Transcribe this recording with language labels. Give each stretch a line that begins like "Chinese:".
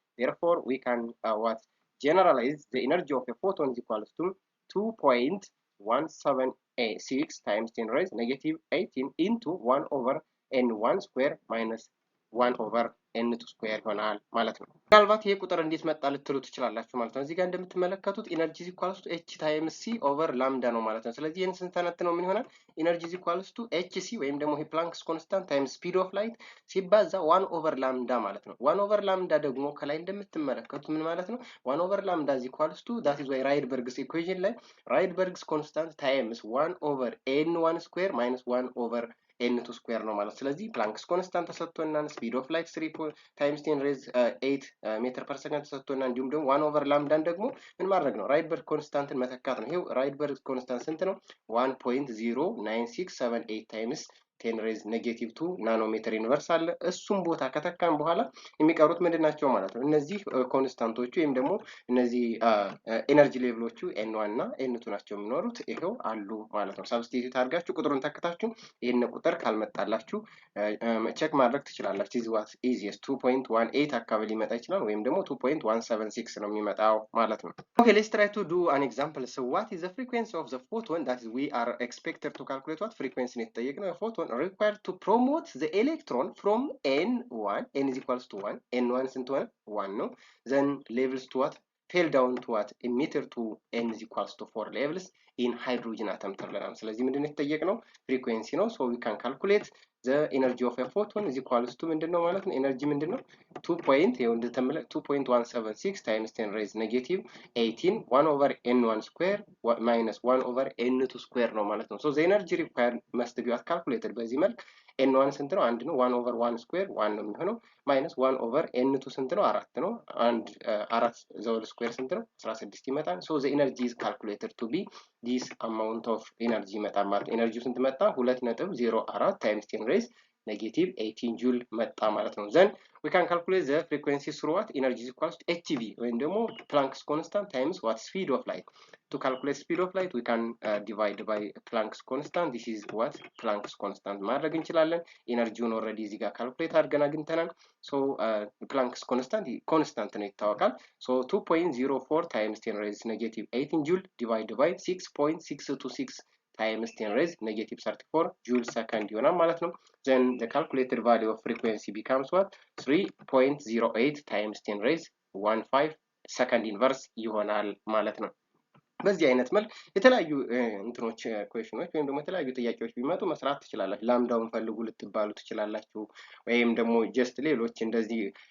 English: Therefore we can what generalize the energy of a photon is equals to 2.176 times 10 raised negative 18 into 1 over n1 square minus 1 over n2 square
Amharic: ይሆናል ማለት ነው። ምናልባት ይሄ ቁጥር እንዴት መጣ ልትሉ ትችላላችሁ ማለት ነው። እዚህ ጋር እንደምትመለከቱት ኢነርጂ
English: is equals to h times c over lambda
Amharic: ነው ማለት ነው። ስለዚህ ይሄን ስንተነትነው ምን ይሆናል?
English: ኢነርጂ is equals to hc
Amharic: ወይም ደግሞ ይሄ
English: ፕላንክስ ኮንስታንት ታይምስ ስፒድ ኦፍ ላይት ሲባዛ 1 over lambda ማለት ነው። 1 over lambda
Amharic: ደግሞ ከላይ እንደምትመለከቱት ምን ማለት ነው?
English: 1 over lambda is equals to that is why Rydberg's equation ላይ Rydberg's constant times 1 over n1 square minus 1 over n2 square
Amharic: ነው ማለት። ስለዚህ ፕላንክስ ኮንስታንት ተሰጥቶናል፣
English: ስፒድ ኦፍ ላይት 3 times 10 raised 8 ሜትር ፐር ሰከንድ ተሰጥቶናል።
Amharic: እንዲሁም ደግሞ 1 over ላምዳን ደግሞ ምን ማድረግ ነው? ራይድበርግ ኮንስታንትን መተካት ነው። ይሄው ራይድበርግ ኮንስታንት ስንት ነው? 1.09678 times 10 ሬዝ ኔጌቲቭ 2 ናኖሜትር ዩኒቨርስ አለ። እሱም ቦታ ከተካን በኋላ የሚቀሩት ምንድናቸው ማለት ነው? እነዚህ ኮንስታንቶቹ ወይም ደግሞ እነዚህ ኤነርጂ ሌቭሎቹ n1 እና n2 ናቸው የሚኖሩት። ይሄው አሉ ማለት ነው። ሰብስቲቲዩት አድርጋችሁ ቁጥሩን ተክታችሁ ይሄን ቁጥር ካልመጣላችሁ ቼክ ማድረግ ትችላላችሁ።
English: this was easiest
Amharic: 2.18 አካባቢ ሊመጣ ይችላል ወይም ደግሞ 2.176 ነው የሚመጣው ማለት ነው።
English: Okay, let's try to do an example. So what is the frequency of the photon that is we are expected to calculate? What frequency
Amharic: ነው የተጠየቅነው?
English: photon required to promote the electron from n1, n is equals to 1,
Amharic: n1 ስንት ሆነ? 1 ነው.
English: Then levels to what? Fell down to what? Emitter to n is equals to 4 levels in hydrogen atom
Amharic: ተብለናል። ስለዚህ ምንድን ነው የተጠየቅነው? ፍሪኩዌንሲ ነው።
English: So we can calculate the energy of a photon is equals to
Amharic: ምንድን ነው ማለት ነው? ኤነርጂ ምንድን ነው?
English: 2.176 times 10 raised negative 18 1 over n1 square minus 1 over n2 square
Amharic: ነው ማለት ነው።
English: So the energy required must be calculated
Amharic: በዚህ መልክ n1 ስንት ነው? 1 ነው። 1 over 1 square 1 ነው የሚሆነው minus 1 over n2 ስንት ነው? 4 ነው። and 4 ዘውል square ስንት ነው?
English: 16 ይመጣል። So the energy is calculated to be this amount of energy
Amharic: ይመጣል ማለት ነው። ኤነርጂው ስንት መጣ?
English: 2.04 times 10 raised negative 18 joule
Amharic: መጣ ማለት ነው።
English: Then we can calculate the frequency through what? Energy is equals to hv
Amharic: ወይም ደግሞ
English: Planck's constant times what? Speed of light. To calculate speed of light we can divide by Planck's constant. This is what? Planck's constant
Amharic: ማድረግ እንችላለን። ኤነርጂውን ኦልሬዲ እዚህ ጋር ካልኩሌት አድርገን አግኝተናል።
English: So Planck's constant ነው ይታወቃል። So 2.04 times 10 raised negative 18 joule divided by 6.626 times 10 raised negative 34 joule second
Amharic: ይሆናል ማለት ነው።
English: Then the calculated value of frequency becomes what?
Amharic: 3.08 times 10 raised 15 second inverse ይሆናል ማለት ነው። በዚህ አይነት መልክ የተለያዩ እንትኖች ኩዌሽኖች ወይም ደግሞ የተለያዩ ጥያቄዎች ቢመጡ መስራት ትችላላችሁ። ላምዳውን ፈልጉ ልትባሉ ትችላላችሁ ወይም ደግሞ ጀስት ሌሎች እንደዚህ